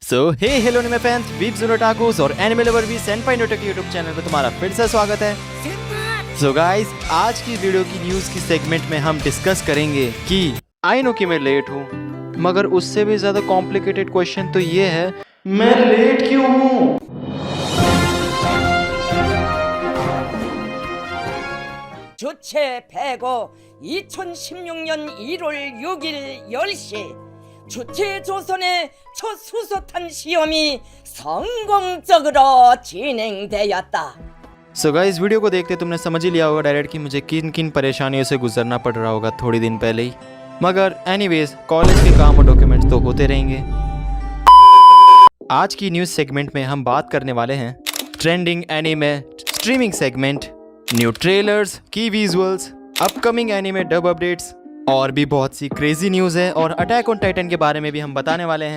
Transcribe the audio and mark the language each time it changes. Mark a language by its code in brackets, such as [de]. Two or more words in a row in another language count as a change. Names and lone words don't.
[en] hey hello anime fans, [hi] वीब्स और ओटाकुस और [en] anime lover [hi] भी सेनपाई नोटो के यूट्यूब चैनल पे तुम्हारा फिर से स्वागत है। [en] so guys, [hi] आज की वीडियो की न्यूज़ की सेगमेंट में हम डिस्कस करेंगे कि [en] I know [hi] कि मैं लेट हूँ, मगर उससे भी ज़्यादा [en] complicated question [hi] तो ये है, मैं लेट क्यों हूँ? [ko] 주체 105 2016년 1월 6일 10시 주체 조선의 첫 수소탄 시험이 성공적으로 진행되었다। [en] so guys, [hi] वीडियो को देखते तुमने समझ ही लिया होगा डायरेक्ट कि मुझे किन किन परेशानियों से गुजरना पड़ रहा होगा थोड़ी दिन पहले ही, मगर एनीवेज कॉलेज के काम और डॉक्यूमेंट्स तो होते रहेंगे। आज की न्यूज़ सेगमेंट में हम बात करने वाले हैं [en] trending anime streaming segment, new trailers, key visuals, upcoming anime dub updates [hi] और भी बहुत सी [en] crazy news [hi] है, और अटैक ऑन टाइटन के बारे में भी हम बताने वाले हैं।